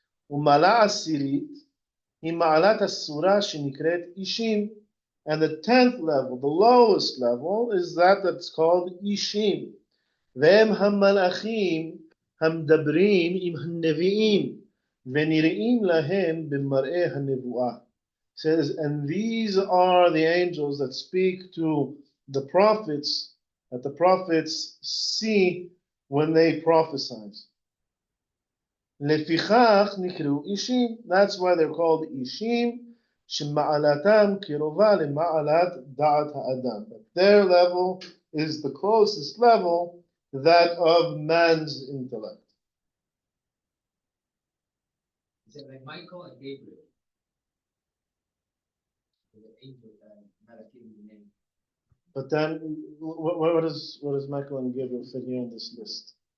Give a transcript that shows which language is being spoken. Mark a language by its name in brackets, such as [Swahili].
[Hebrew] ומעלה עשירית, היא מעלת הסורה שנקראת אישים. [English] And the 10th level, the lowest level, is that's called Ishim. [Hebrew] והם המלאכים המדברים עם הנביאים ונראים להם במראה הנבואה. [English] Says, and these are the angels that speak to the prophets, that the prophets see when they prophesy. [Hebrew] לפיכך נקראו אישים. [English] That's why they're called [Hebrew] אישים. שמעלתם קרובה למעלת דעת האדם. [English] Their level is the closest level to that of man's intellect. Is it like Michael and Gabriel? The angel that Malachi name. But then, what does Michael and Gabriel fit here in this list?